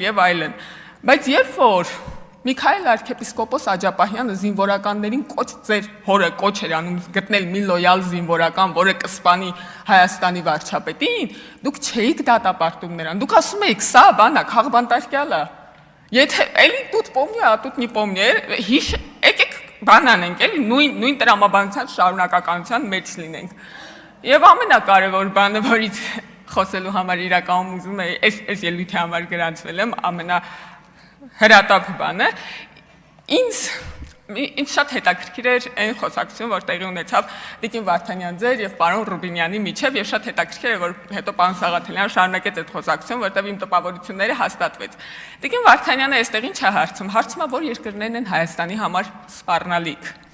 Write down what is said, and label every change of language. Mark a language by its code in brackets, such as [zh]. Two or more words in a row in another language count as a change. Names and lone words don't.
[hy] եւ այլն։ Բայց երբ որ Միքայել arczepiskopos Աջապահյանը զինվորականներին ձեր հորը կոչ էր անում գտնել մի լոյալ զինվորական, որը կսպանի Հայաստանի վարչապետին, դուք չէիք դատապարտում նրան։ Դուք ասում եք, սա բանա, քաղբանտարկյալ է։ Եթե էլի [ru] тут помню, а тут не помню, [hy] եկեք բան անենք, էլի նույն տրամաբանության շարունակականության մեջ լինենք։ Եվ ամենակարևոր բանը, որից խոսելու համար իրականում ուզում էի, այս ելույթի համար գրանցվել եմ, ամենահրատապ բանը։ Ինձ շատ հետաքրքիր էր այն խոսակցությունը, որ տեղի ունեցավ Տիկին Վարդանյան ձեր եւ պարոն Ռուբինյանի միջև, եւ շատ հետաքրքիր էր, որ հետո պարոն Սաղաթելյանը շարունակեց այդ խոսակցությունը, որտեղ իմ տպավորությունները հաստատվեց։ Տիկին Վարդանյանը այստեղ ինչ է հարցում։ Հարցում է, որ երկրներն են Հայաստանի համար սպառնալիք։